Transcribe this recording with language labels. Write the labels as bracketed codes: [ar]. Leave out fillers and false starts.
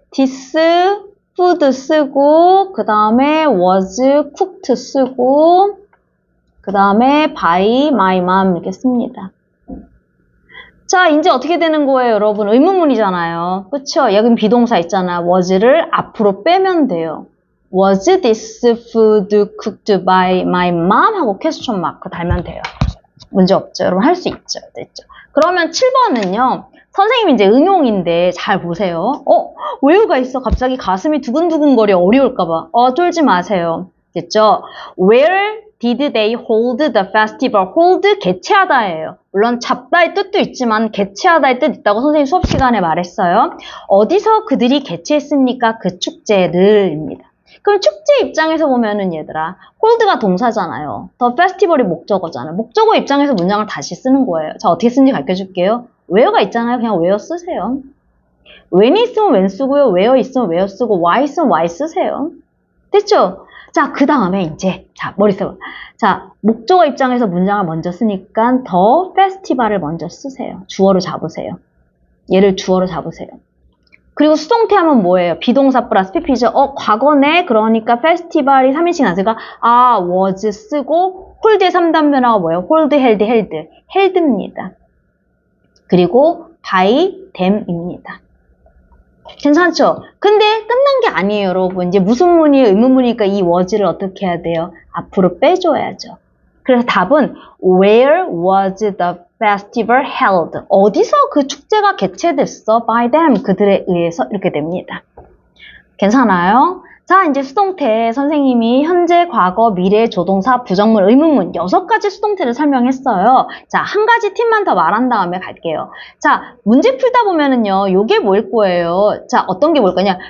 [en] this food [ko] 쓰고, 그 다음에 [en] was cooked [ko] 쓰고, 그 다음에 [en] by my mom [ko] 이렇게 씁니다. 자, 이제 어떻게 되는 거예요, 여러분? 의문문이잖아요. 그쵸? 여긴 비동사 있잖아. was를 앞으로 빼면 돼요. [en] Was this food cooked by my mom? [ko] 하고 [en] question mark [ko] 달면 돼요. 문제 없죠? 여러분 할 수 있죠? 됐죠? 그러면 7번은요. 선생님이 이제 응용인데 잘 보세요. where가 있어? 갑자기 가슴이 두근두근거려 어려울까봐. 쫄지 마세요. 됐죠? [en] Where did they hold the festival? [ko] hold 개최하다예요. 물론 잡다의 뜻도 있지만 개최하다의 뜻 있다고 선생님 수업 시간에 말했어요. 어디서 그들이 개최했습니까? 그 축제를입니다. 그럼 축제 입장에서 보면은 얘들아 hold가 동사잖아요. [en] the festival [ko] 이 목적어잖아요. 목적어 입장에서 문장을 다시 쓰는 거예요. 자, 어떻게 쓰는지 가르쳐줄게요. where가 있잖아요. 그냥 where 쓰세요. when이 있으면 when 쓰고요. where 있으면 where 쓰고 why 있으면 why 쓰세요. 됐죠? 자, 그 다음에 이제 자, 머리 써봐. 자, 목적어 입장에서 문장을 먼저 쓰니까 [en] the festival [ko] 을 먼저 쓰세요. 주어로 잡으세요. 얘를 주어로 잡으세요. 그리고 수동태 하면 뭐예요? 비동사 플러스 pp죠. 과거네. 그러니까 페스티벌이 3인칭 나왔으니까 was 쓰고 hold의 3단변화가 뭐예요? [en] hold, held. held [ko] 입니다. 그리고 [en] by them [ko] 입니다. 괜찮죠? 근데 끝난 게 아니에요, 여러분. 이제 무슨 문이 의문문이니까 이 was를 어떻게 해야 돼요? 앞으로 빼줘야죠. 그래서 답은 [en] Where was the festival held? [ko] 어디서 그 축제가 개최됐어? [en] By them. [ko] 그들에 의해서 이렇게 됩니다. 괜찮아요? 자, 이제 수동태 선생님이 현재, 과거, 미래, 조동사, 부정문, 의문문 6가지 수동태를 설명했어요. 자, 한 가지 팁만 더 말한 다음에 갈게요. 자, 문제 풀다 보면은요, 요게 뭐일 거예요? 자, 어떤 게 뭘 거냐?